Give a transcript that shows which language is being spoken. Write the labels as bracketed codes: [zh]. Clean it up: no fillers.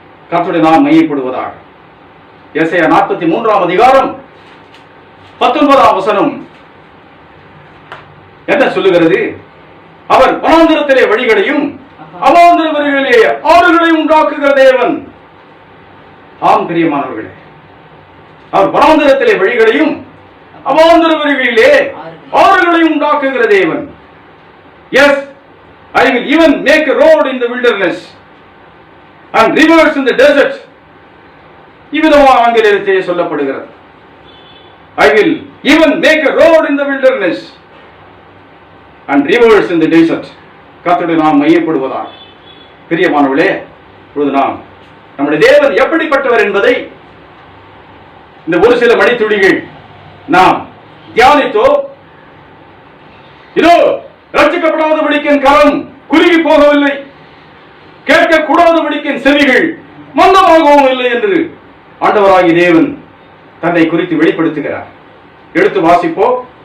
[ta] கர்த்தருடைய நாம் மையப்படுவதாக. எசையா 43ஆம் அதிகாரம் 19ஆம் வசனம் என்ன சொல்லுகிறது? அவர் வனாந்திரத்திலே வழிகளையும் அவாந்திர வழிகளிலே ஆறுகளையும் உண்டாக்குகிற தேவன். ஆம் பிரியமானவர்களே, அவர் வனாந்தரத்திலே வழிகளையும் அவாந்தர வழிகளிலே ஆறுகளையும் உண்டாக்குகிற தேவன். [en] Yes, I will even make a road in the wilderness and rivers in the desert. [ta] இவ்விதமாக ஆங்கிலத்திலே சொல்லப்படுகிறது. [en] I will even make a road in the wilderness and rivers in the desert. [ta] கர்த்தருடைய நாம் மையப்படுவதாக. பிரியமானவர்களே, இப்பொழுது நாம் நம்முடைய தேவன் எப்படிப்பட்டவர் என்பதை இந்த ஒரு சில மணித்துளிகள் நாம் தியானித்தோம். இதோ ரட்சிக்கப்படாதபடிக்கு என் கரம் குறுகி போகவில்லை, கேட்கக்கூடாதபடிக்கு என் செவிகள் மந்தமாகவும் இல்லை என்று ஆண்டவராகிய தேவன் தன்னை குறித்து வெளிப்படுத்துகிறார். எடுத்து வாசிப்போம்.